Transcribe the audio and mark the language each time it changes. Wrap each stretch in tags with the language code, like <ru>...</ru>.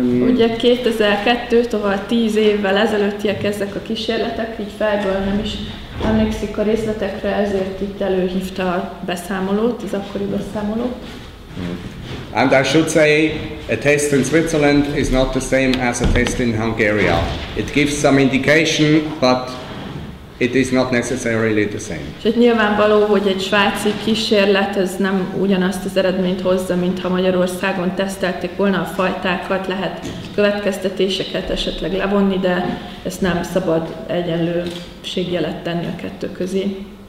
<hu>Ugye 2002, tovább 10 évvel ezelőttiek ezek a kísérletek, így fejből nem is emlékszik a részletekre, ezért itt előhívta a beszámolót, az akkori beszámolót.</hu> <en>And I should say, a test in Switzerland is not the same as a test in Hungary. It gives some indication, but it is not necessarily the same.</en> <hu>És nyilvánvaló, hogy egy svájci kísérlet ez nem ugyanazt az eredményt hozza, mint ha Magyarországon tesztelték volna a fajtákat, lehet következtetéseket esetleg levonni, de ezt nem szabad egyenlőségjelet tenni a kettő közé.</hu>